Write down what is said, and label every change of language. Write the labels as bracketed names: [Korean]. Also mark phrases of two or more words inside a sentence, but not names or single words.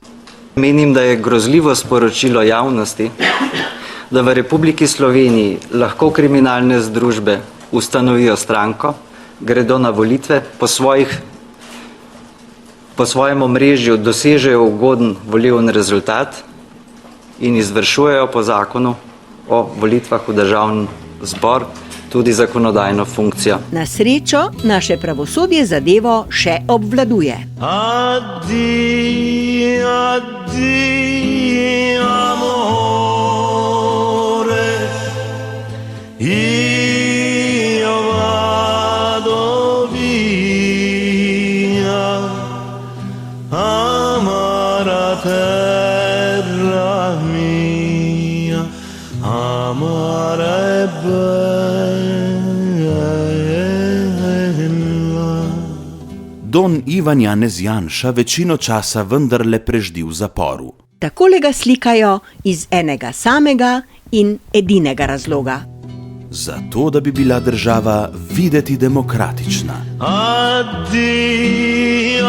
[Slovenian] Menim, da je grozljivo sporočilo javnosti, da v Republiki Sloveniji lahko kriminalne združbe ustanovijo stranko, gredo na volitve, po svojem omrežju dosežejo ugoden volilni rezultat in izvršujejo po zakonu o volitvah v državni zbor tudi zakonodajno funkcijo. Na srečo naše pravosodje zadevo še obvladuje. [Italian] Addio, addio, amore, io vado via, terra mia, amare bella. [Slovenian] Don Ivan Janez Janša večino časa vendarle preždi v zaporu. Takole ga slikajo iz enega samega in edinega razloga. Zato, da bi bila država videti demokratična. Addio.